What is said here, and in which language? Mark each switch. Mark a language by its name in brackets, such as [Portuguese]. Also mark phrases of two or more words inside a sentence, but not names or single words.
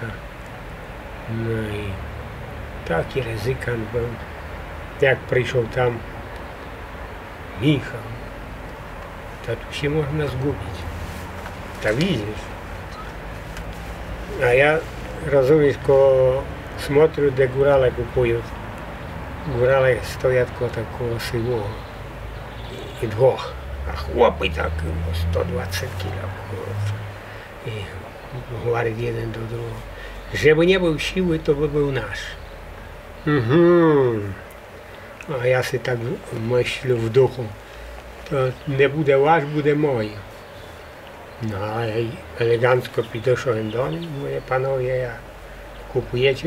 [Polish] No i taki ryzykant był. Jak przyszedł tam Michał, to tu się można zgubić. To widzisz. A ja, rozumiesz, koło [Ukrainian] смотрю, де гурали купують. Гурали стоять коло такого сивого. І двох. А хлопці так 120 кіло. І говорить один до другого. [Polish] Żeby nie był siły, to by był nasz. A ja sobie tak myślę w duchu. To nie będzie wasz, będzie mój. No ale elegancko підійшов do nich. Mówię, panowie, jak kupujecie?